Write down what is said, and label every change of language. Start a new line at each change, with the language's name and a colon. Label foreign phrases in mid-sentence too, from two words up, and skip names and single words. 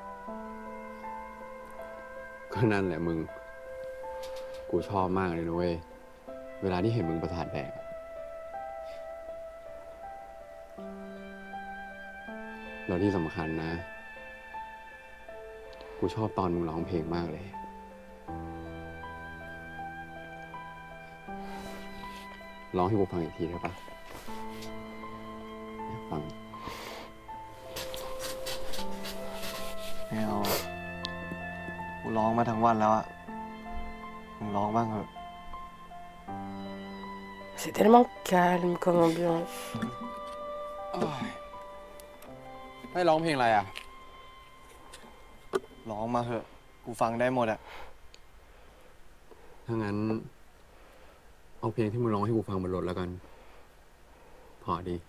Thai: ก็นั่นแหละมึง กูชอบมากเลยนะเว้ย เวลาที่เห็นมึงประสาทแดก แล้วที่สำคัญนะ กูชอบตอนมึงร้องเพลงมากเลย ร้องให้กูฟังอีกทีได้ปะอยากฟัง ไม่เอากูร้องมาทั้งวันแล้วอะมึงร้องบ้างเถอะ
French: C'est tellement calme comme ambiance.
Thai: ให้ร้องเพลงอะไรอ่ะ ร้องมาเถอะ กูฟังได้หมดอะ ถ้างั้น เอาเพลงที่มึงร้องให้กูฟังบนรถแล้วกัน พอดี